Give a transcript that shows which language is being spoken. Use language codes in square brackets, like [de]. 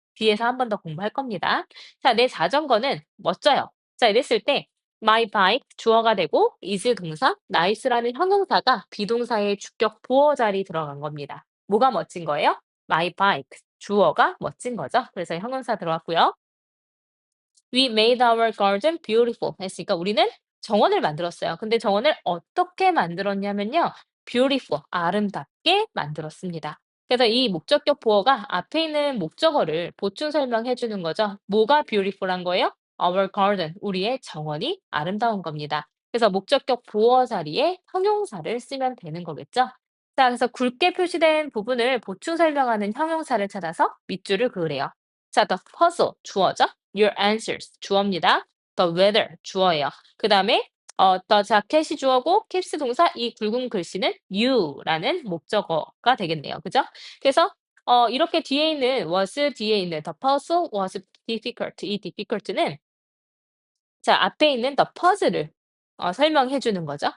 [ko] 뒤에서 한 번 더 공부할 겁니다. 자, 내 자전거는 멋져요. 자, 이랬을 때 my bike 주어가 되고 is 동사, nice라는 형용사가 비동사의 주격 보어 자리 들어간 겁니다. 뭐가 멋진 거예요? my bike 주어가 멋진 거죠. 그래서 형용사 들어갔고요. [en] We made our garden beautiful [ko] 했으니까 우리는 정원을 만들었어요. 근데 정원을 어떻게 만들었냐면요. beautiful, 아름답게 만들었습니다. 그래서 이 목적격 보어가 앞에 있는 목적어를 보충 설명해 주는 거죠. 뭐가 beautiful한 거예요? Our garden, 우리의 정원이 아름다운 겁니다. 그래서 목적격 보어 자리에 형용사를 쓰면 되는 거겠죠. 자, 그래서 굵게 표시된 부분을 보충 설명하는 형용사를 찾아서 밑줄을 그으래요. 자, the puzzle 주어죠. Your answers 주어입니다. The weather 주어예요. 그다음에 the jacket이 주어고 keeps 동사 이 굵은 글씨는 you라는 목적어가 되겠네요. 그죠? 그래서 이렇게 뒤에 있는 was 뒤에 있는 [en] the puzzle was difficult [ko] 이 difficult는 자, 앞에 있는 the puzzle을 설명해 주는 거죠.